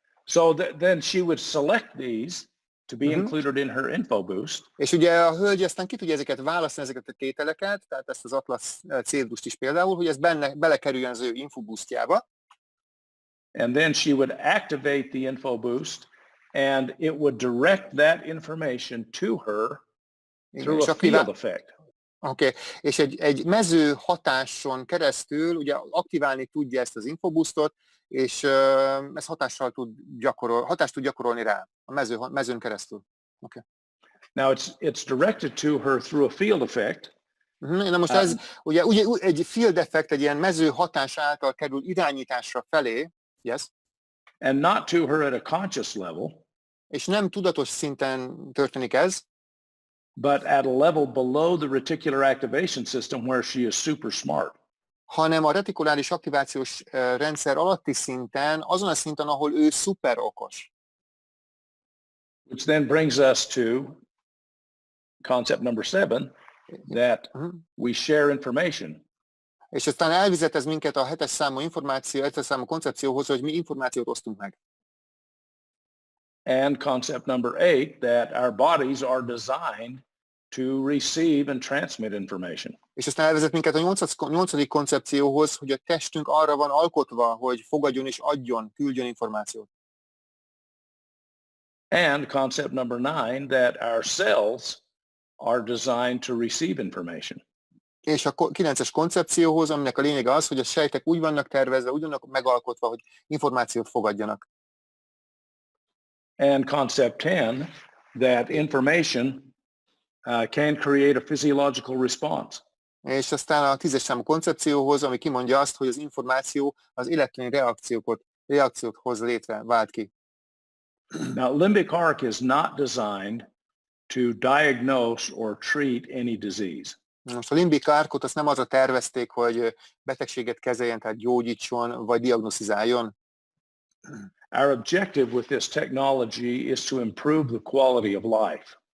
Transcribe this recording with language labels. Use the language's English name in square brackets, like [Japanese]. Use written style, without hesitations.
[English] So then she would select these to be included in her info boost. [Hungarian] És ugye a hölgy aztán ki tudja ezeket választani, ezeket a tételeket, tehát ezt az Atlas cedrust is például, hogy ez belekerüljön az ő info boostjába. [English] And then she would activate the info boost, and it would direct that information to her through a field effect. [Hungarian] Oké, és egy mező hatáson keresztül ugye aktiválni tudja ezt az infoboostot, és ez hatást tud gyakorolni rá a mezőn keresztül. [English] Okay. Now it's directed to her through a field effect. [Hungarian] Na most ez ugye egy field effect, egy ilyen mező hatás által kerül irányításra felé, [English] yes? And not to her at a conscious level. [Hungarian] És nem tudatos szinten történik ez. [English] But at a level below the reticular activation system where she is super smart. [Hungarian] Hanem a retikuláris aktivációs rendszer alatti szinten, azon a szinten, ahol ő szuper okos. [English] Which then brings us to concept number 7, that we share information. [Hungarian] És aztán elvezet ez minket a 7-es számú koncepcióhoz, hogy mi információt osztunk meg. [English] And concept number 8, that our bodies are designed to receive and transmit information. [Hungarian] És aztán elvezet minket a 8. koncepcióhoz, hogy a testünk arra van alkotva, hogy fogadjon és adjon, küldjön információt. [English] And concept number 9, that our cells are designed to receive information. [Hungarian] És a 9-es koncepcióhoz, aminek a lényege az, hogy a sejtek úgy vannak tervezve, úgy vannak megalkotva, hogy információt fogadjanak. [English] And concept 10, that information can create a physiological response. [Hungarian] És aztán a 10-es számú koncepcióhoz, ami kimondja azt, hogy az információ az életleni reakciót hoz létre, vált ki. [English] Now, limbic arc is not designed to diagnose or treat any disease. [Hungarian] Most a limbik árkot azt nem arra tervezték, hogy betegséget kezeljen, tehát gyógyítson, vagy diagnosztizáljon. [English] Our objective with this technology is to improve the quality of life.